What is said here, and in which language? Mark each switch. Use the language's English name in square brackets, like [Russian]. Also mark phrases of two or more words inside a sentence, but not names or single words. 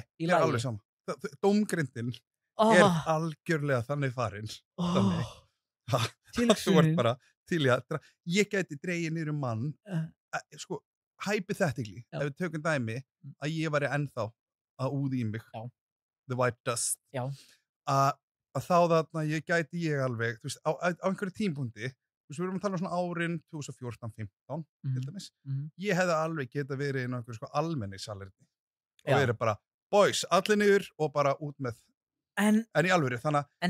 [Icelandic] Nei, ég er alveg saman. Dómgrindin algjörlega þannig farinn. Þú ert bara til í að... Ég geti dregið niður mann, hypothetically, ef við tökum dæmi, að ég væri ennþá að úði í mig. [English] The white dust. [Icelandic] Já. Að þá þarna ég alveg, þú veist, á einhverju tímpunkti, þú veist, við erum að tala um svona árin 2014-15, til dæmis, ég hefði alveg geta verið í einhverju almenningssalerni og verið bara, boys, allir niður og bara út með, en í alvöru, þannig að...